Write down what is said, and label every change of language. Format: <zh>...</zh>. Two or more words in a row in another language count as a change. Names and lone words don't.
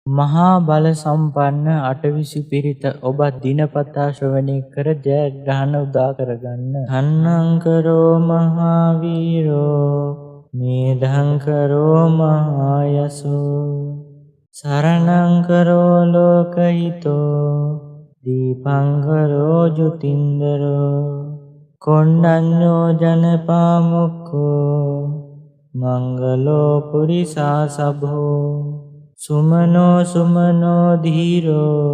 <si>මහා බල සම්පන්න අටවිසි පිරිත ඔබත් දිනපතා ශ්‍රවණය කර ජයග්‍රහණ උදා කරගන්න.</si> <pi>ධන්නංකරෝ මහාවීරෝ මේධංකරෝ මහායසෝ සරණංකරෝ ලෝකහිතෝ දීපංකරෝ ජුතින්දරෝ කොණ්ඩඤ්ඤෝ ජනපාමුක්ඛෝ මංගලෝ පුරිසාසභෝ සුමනෝ සුමනෝ ධීරෝ</pi>